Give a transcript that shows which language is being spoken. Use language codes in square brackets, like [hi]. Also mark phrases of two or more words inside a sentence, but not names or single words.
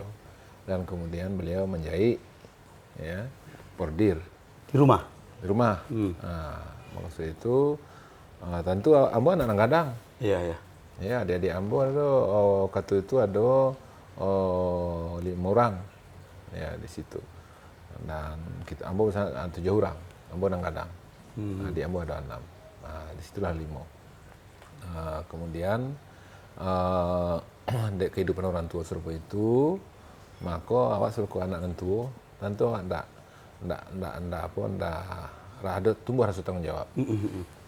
[id] Dan kemudian beliau menjahit ya bordir Di rumah? di rumah. [min] Maksud itu tentu Ambo anak gadang. [id] Iya. Ya, adik-adik Ambo ada kata itu ada 5 orang ya di situ. Dan kita Ambo 7 orang. [min] Ambo anak gadang. [id] Adik Ambo ada 6. Di situlah 5. Kemudian kehidupan orang tua serupa itu, maka awak suruh ke anak tua, tentu ndak ada tumbuh rasa tanggung jawab.